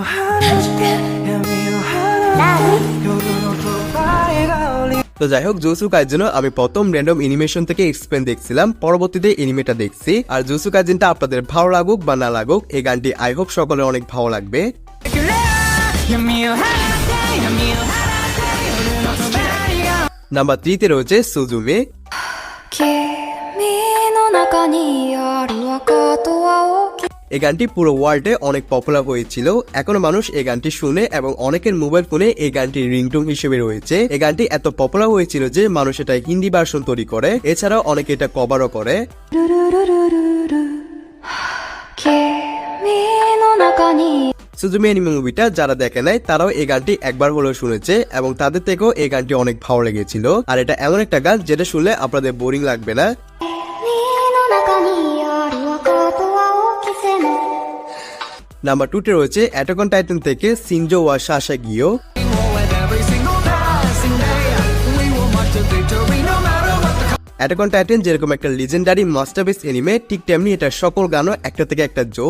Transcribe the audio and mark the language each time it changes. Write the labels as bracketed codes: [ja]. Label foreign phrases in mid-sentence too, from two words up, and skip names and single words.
[bn] তো যাই হোক, জুজুৎসু কাইসেন আমি প্রথম [en] random animation [bn] থেকে এক্সপ্লেন দেখছিলাম, পরবর্তীতে এনিমেটা দেখছি। আর জুজুৎসু কাইসেনটা আপনাদের ভালো লাগুক বা না লাগুক, এই গানটি [en] I hope [bn] সকলের অনেক ভালো লাগবে। নাম্বার 3 তে রয়েছে সুজুমি। [ja] 君の中にある赤と青き [bn] এই গানটি পুরো ওয়ার্ল্ডে অনেক পপুলার হয়েছিল। এখনো মানুষ এই গানটি শুনে এবং অনেকের [en] mobile phone [bn] এই গানটি রিংটোন হিসেবে রয়েছে। এই গানটি এত পপুলার হয়েছিল যে মানুষ এটা [en] Hindi version [bn] তৈরি করে, এছাড়াও অনেকে এটা কভারও করে। [ja] ルルルルルル君の中に [bn] সুজুমি অ্যানিমে মুভিটা যারা দেখে নাই তারাও এই গানটি একবার হলেও শুনেছে এবং তাদের থেকেও এই গানটি অনেক ভালো লেগেছিল। আর এটা এমন একটা গান যেটা শুনলে আপনাদের বোরিং লাগবে না। [ja] 君の中にある赤と青き線 [bn] নাম্বার 2 তে রয়েছে অ্যাটাক অন টাইটান থেকে সিনজো ওয়া সাশা গিও। অ্যাটাক অন টাইটান যেরকম একটা [en] legendary masterpiece anime, [bn] ঠিক তেমনি এটা সকল গানও একটা থেকে একটা জোস।